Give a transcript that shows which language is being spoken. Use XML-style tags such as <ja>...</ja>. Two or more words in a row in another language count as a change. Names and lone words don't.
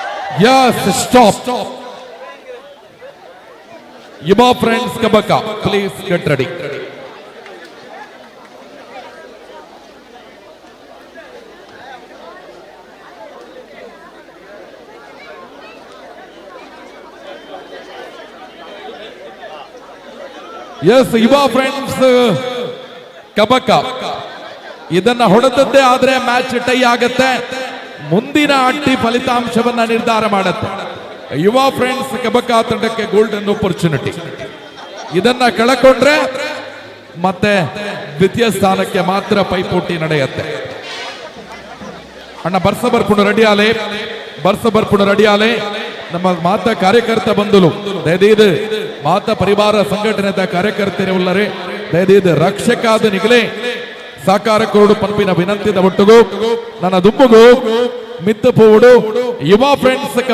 <en>Yes, stop. Yuba Friends Kabaka, please get ready.</en> <kn>ಎಸ್ ಯುವ ಫ್ರೆಂಡ್ಸ್ ಕಬಕ ಇದನ್ನ ಹೊಡೆದದ್ದೇ ಆದ್ರೆ</kn> <en>match tie</en> <kn>ಆಗತ್ತೆ. ಮುಂದಿನ ಅಡ್ಡಿ ಫಲಿತಾಂಶವನ್ನ ನಿರ್ಧಾರ ಮಾಡುತ್ತೆ. ಯುವ ಫ್ರೆಂಡ್ಸ್ ಕಬಕ ತಂಡಕ್ಕೆ</kn> <en>golden opportunity.</en> <kn>ಇದನ್ನ ಕಳಕೊಂಡ್ರೆ ಮತ್ತೆ ದ್ವಿತೀಯ ಸ್ಥಾನಕ್ಕೆ ಮಾತ್ರ ಪೈಪೋಟಿ ನಡೆಯುತ್ತೆ.</kn> <tcy>ಅಣ್ಣ ಬರ್ಸ ಬರ್ಪುಣ ರೆಡಿಯಾಲೆ ನಮ್ಮ ಮಾತ ಕಾರ್ಯಕರ್ತ ಬಂಧುಲು ದಯದೀದು ಮಾತ ಪರಿವಾರ ಸಂಘಟನೆದ ಕಾರ್ಯಕರ್ತರೇ ಉಳ್ಳರೆ ದಯದೀದು ರಕ್ಷಕಾದ ನಿಗಲೇ ಸಾಕಾರ ಕೋಡು ಪಂಪಿನ ವಿನಂತಿದ ಒಟ್ಟುಗು ನನ್ನ ದುಂಬುಗು ಮಿತ್ತು ಪೋಡು ಯುವ ಫ್ರೆಂಡ್ಸ್</tcy>